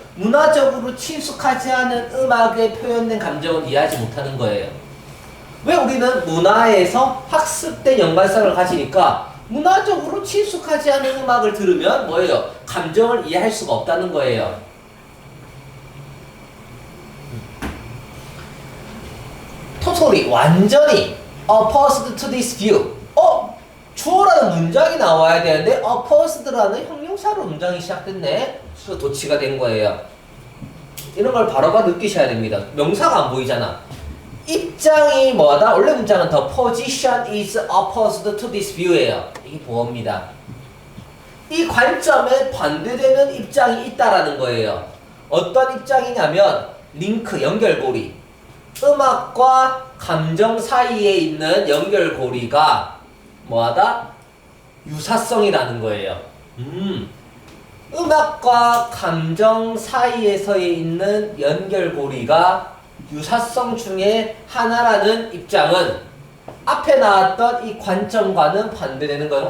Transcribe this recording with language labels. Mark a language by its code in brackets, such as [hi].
[ko] 문화적으로 친숙하지 않은 음악에 표현된 감정을 이해하지 못하는 거예요. 왜? 우리는 문화에서 학습된 연관성을 가지니까 문화적으로 친숙하지 않은 음악을 들으면 뭐예요? 감정을 이해할 수가 없다는 거예요. [en] totally, [ko] 완전히 [en] opposed to this view. [ko] 주어라는 문장이 나와야 되는데 opposed라는 형용사로 문장이 시작됐네. 그래서 도치가 된 거예요. 이런 걸 바로바로 느끼셔야 됩니다. 명사가 안 보이잖아. 입장이 뭐다? 원래 문장은 [en] the position is opposed to this view [ko] 예요. 이게 보어입니다. 이 관점에 반대되는 입장이 있다라는 거예요. 어떤 입장이냐면 링크, 연결고리. 음악과 감정 사이에 있는 연결고리가 뭐하다? 유사성이라는 거예요. 음악과 감정 사이에서에 있는 연결고리가 유사성 중에 하나라는 입장은 앞에 나왔던 이 관점과는 반대되는 거예요.